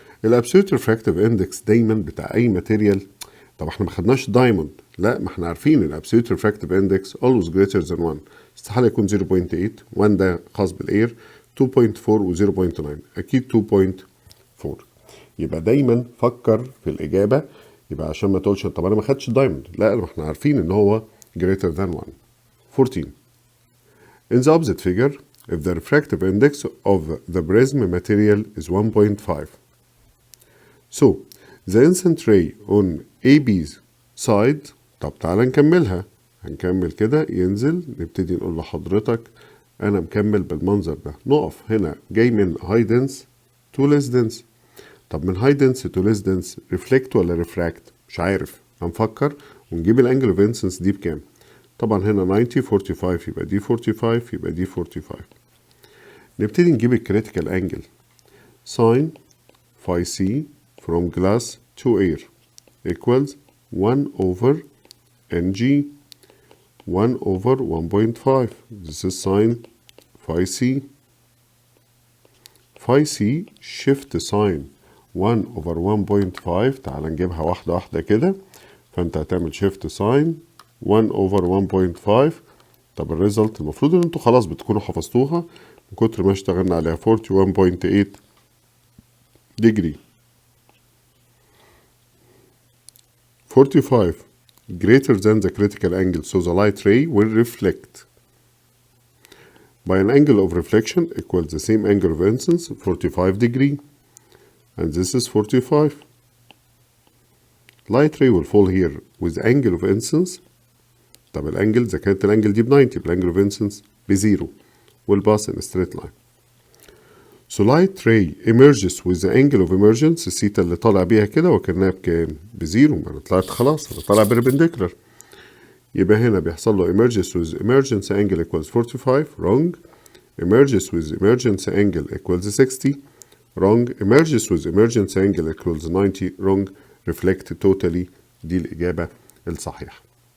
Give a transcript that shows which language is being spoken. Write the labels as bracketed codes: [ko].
[ar] الابسولوت refractive index دايما بتاع اي ماتيريال. طب احنا ما خدناش دايموند لا ما احنا عارفين الابسولوت refractive index [en] always greater than 1 [ar] استحاله يكون 0.8 1 ده خاص بالاير 2.4 و 0.9 اكيد 2.4 يبقى دايما فكر في الاجابه يبقى عشان ما تقولش طب انا ما خدتش دايموند لا احنا عارفين ان هو greater than 1. 14. [en] In the opposite figure if the refractive index of the prism material is 1.5 so the incident ray on AB's side [ar] طب تعالى نكملها هنكمل كده ينزل نبتدي نقول لحضرتك انا مكمل بالمنظر ده نقف هنا جاي من [en] high dense to less dense [ar] طب من high dense to less dense reflect ولا refract مش عارف هنفكر ونجيب الانجل اوف انسنس دي بكام طبعا هنا 90 45 يبقى دي 45 يبقى دي 45. نبتدي نجيب الكريتيكال انجل. ساين phi c from glass to air equals 1 over ng 1 over 1.5. [en] This is sine phi c. phi c shift sine 1 over 1.5. [ar] تعال نجيبها واحدة واحدة كده. فأنت هتعمل shift sine 1 over 1.5. طب الريزلت المفروض إن أنتوا خلاص بتكونوا حفظتوها من كتر ما اشتغلنا عليها. [en] 41.8 degree. 45 greater than the critical angle, so the light ray will reflect by an angle of reflection equals the same angle of incidence 45 degree, and this is 45. Light ray will fall here with angle of incidence. [ar] طب الانجل إذا كانت الانجل دي ب 90 يبقى الانجل of incidence بزيرو [en] will pass in a straight line. So light ray emerges with the angle of emergence [ar] الثيتا اللي طالع بيها كده وكأنها بكام؟ بزيرو. ما انا طلعت خلاص انا طالع perpendicular. يبقى هنا بيحصل له [en] emerges with emergence angle equals 45 wrong. emerges with emergence angle equals 60 wrong. emerges with emergence angle equals 90 wrong. reflect totally. [ar] دي الإجابة الصحيحة.